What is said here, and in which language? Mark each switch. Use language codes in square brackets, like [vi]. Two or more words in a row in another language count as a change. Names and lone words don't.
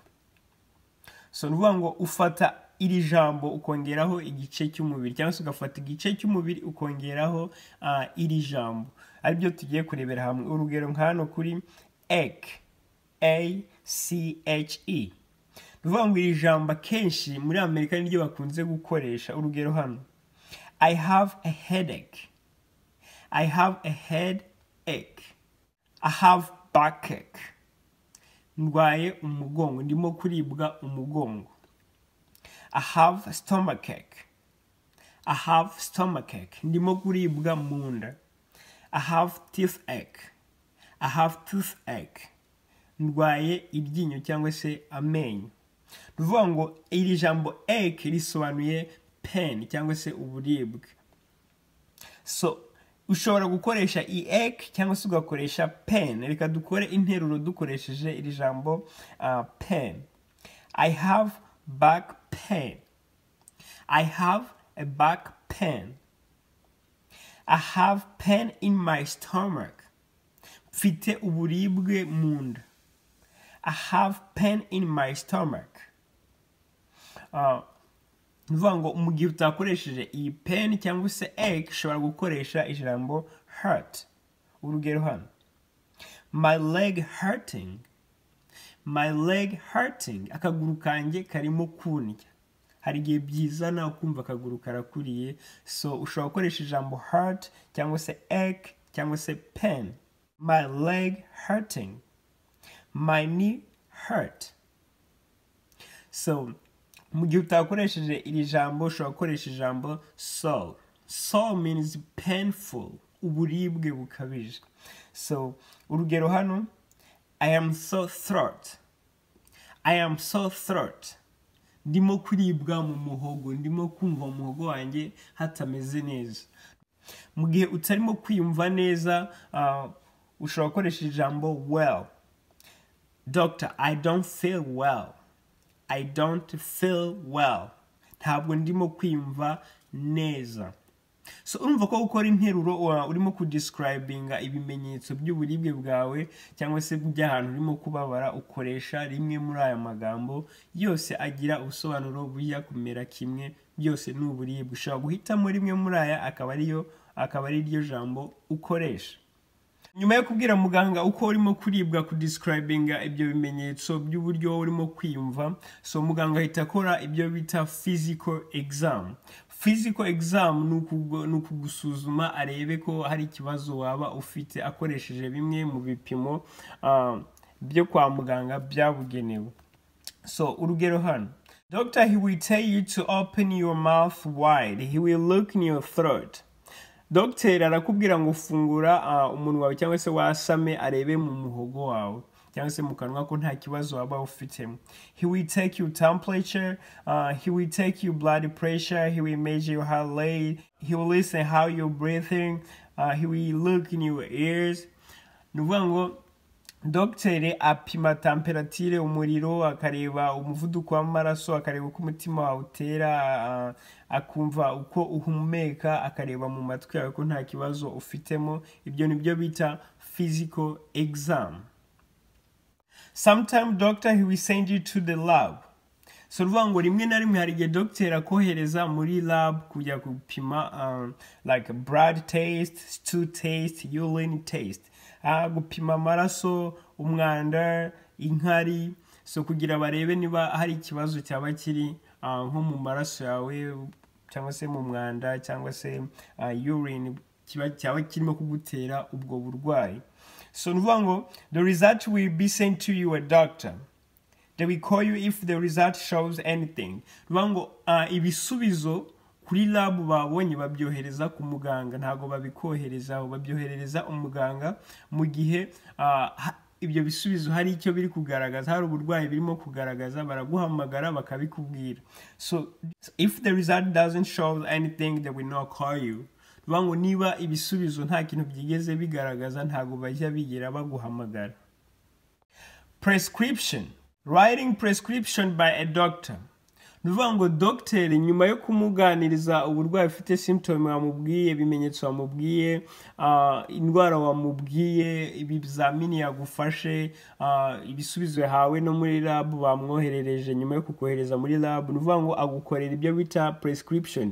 [rw] So nuvuga ngo ufata iri jambo ukongeraho igice cy'umubiri, cyangwa se ugafata igice cy'umubiri ukongeraho iri jambo. Aribyo tugiye kurebera hamwe. Urugero nk'hano kuri ache, A-C-H-E. Nuvuga ngo iri jambo kenshi muri Amerika niryo bakunze gukoresha. Urugero hano: [en] I have a headache. I have a headache. I have backache. [rw] Ndwaye umugongo, ndimo kuribwa umugongo. [en] I have stomachache. I have stomachache. [rw] Ndimo kuribwa mu nda. [en] I have toothache. I have toothache. [rw] Ndwaye iryinyo cyangwa se amenyo. Nuvuga ngo iri jambo ache risobanuye pain cyangwa se uburibwe. So ushobora gukoresha ache cyangwa se ugakoresha pain. Reka dukore interuro dukoresheje iri jambo pain. [en] I have back pain. I have a back pain. I have pain in my stomach. [rw] Mfite uburibwe mu nda. [en] I have pain in my stomach. [rw] Nuvuga ngo mu gihe utakoresheje iyi pain cyangwa se ache, ushobora gukoresha ijambo hurt. Urugero hano: [en] my leg hurting. My leg hurting. [rw] Akaguru kanjye karimo kundya. Hari igihe byizana ukumva akaguru karakuriye. So ushobora gukoresha ijambo hurt cyangwa se ache cyangwa se pain. [en] My leg hurting. My knee hurt. [rw] So mu gihe utakoresheje iri jambo ushobora gukoresha ijambo so. [en] So means painful, [rw] uburibwe bukabije. So urugero hano, [en] I am so throat. I am so throat. [rw] Ndimo kuribwa mu muhogo, ndimo kumva mu muhogo wanjye hatameze neza. Mu gihe utarimo kwiyumva neza, ushobora gukoresha ijambo well. [en] Doctor, I don't feel well. I don't feel well. [rw] Ntabwo ndimo kwiyumva neza. So urumva ko gukora interuro urimo kudescribinga ibimenyetso by'uburibwe bwawe cyangwa se by'ahantu urimo kubabara, ukoresha rimwe muri aya magambo yose agira ubusobanuro bujya kumera kimwe, byose ni uburibwe. Ushobora guhitamo rimwe muri aya akaba ari ryo jambo ukoresha. Nyuma yo kubwira muganga uko urimo kuribwa, kudescribinga ibyo bimenyetso by'uburyo urimo kwiyumva, so muganga ahita akora ibyo bita [en] physical exam. Physical exam [rw] ni ukugusuzuma arebe ko hari ikibazo waba ufite akoresheje bimwe mu bipimo byo kwa muganga byabugenewe. So urugero hano, [en] Doctor, he will tell you to open your mouth wide. He will look in your throat. [rw] Dr. arakubwira ngo fungura umunwa wawe cyangwa se wasame arebe mu muhogo wawe cyangwa se mu kanwa ko nta kibazo waba ufitemo. [en] He will take your temperature, he will take your blood pressure, he will measure your heart rate, he will listen how you're breathing, he will look in your ears. [rw] Nuvuga ngo Dr. apima temperature, umuriro, akareba umuvuduko w'amaraso, akareba uko umutima wawe utera, akumva uko uhumeka, akareba mu matwi yawe ko nta kibazo ufitemo. Ibyo nibyo bita [en] physical exam. Sometimes doctor he will send you to the lab. [rw] So ruvuga ngo rimwe na rimwe hari igihe doctor akohereza muri lab kujya gupima [en] like blood taste, stool taste, urine taste. [rw] Gupima amaraso, umwanda, inkari, so kugira barebe niba hari ikibazo cyaba kiri nko mu maraso yawe cyangwa se mu mwanda cyangwa se urine cyaba kirimo kugutera ubwo burwayi. So nuvuga ngo [en] the result will be sent to your doctor. They will call you if the result shows anything. [rw] Nuvuga ngo ibisubizo kuri lab babonye babyohereza ku muganga, ntago babikohereza, babyoherereza umuganga mu gihe ibyo bisubizo hari icyo biri kugaragaza, hari uburwayi birimo kugaragaza, baraguhamagara bakabikubwira. [en] So if the result doesn't show anything, they will not call you. [rw] Nuvuga ngo niba ibisubizo nta kintu byigeze bigaragaza, ntago bajya bigira baguhamagara. [en] Prescription. Writing prescription by a doctor. [rw] Nuvuga ngo doctor nyuma yo kumuganiriza uburwayi ufite, symptom wamubwiye, ibimenyetso wamubwiye, indwara wamubwiye, ibizamini yagufashe, ibisubizo yahawe no muri lab bamwoherereje, nyuma yo kukohereza muri lab, nuvuga ngo agukorera ibyo bita prescription.